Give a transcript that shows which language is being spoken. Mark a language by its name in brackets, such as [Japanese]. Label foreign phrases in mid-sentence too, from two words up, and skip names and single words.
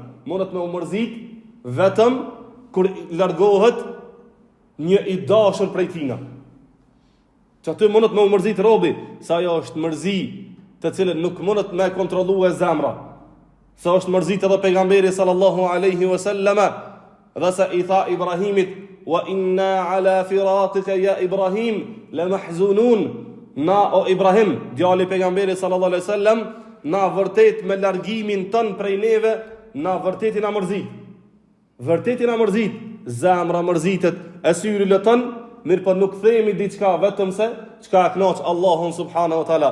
[Albanian] Mundet me u mërzit vetëm kur largohet një i dashur prej tina. Që aty mundet me u mërzit robi, sa ajo është mërzi të cilën nuk mundet me kontrollu e zemra. Sa është mërzit edhe pejgamberi [Arabic] صلى الله عليه وسلم, [Albanian] dhe sa i tha Ibrahimit, [Arabic] وإنا على فراقك يا إبراهيم لمحزونون. [Albanian] Na o Ibrahim, djali pejgamberi [Arabic] صلى الله عليه وسلم, [Albanian] na vërtet me largimin tën prej neve, na vërtetin a mërzit. Vërtetin a mërzit, zemra mërzitet, e syri lëtën, mirë për nuk themi diçka vetëm se çka e kënaq Allahun [Arabic] سبحانه وتعالى.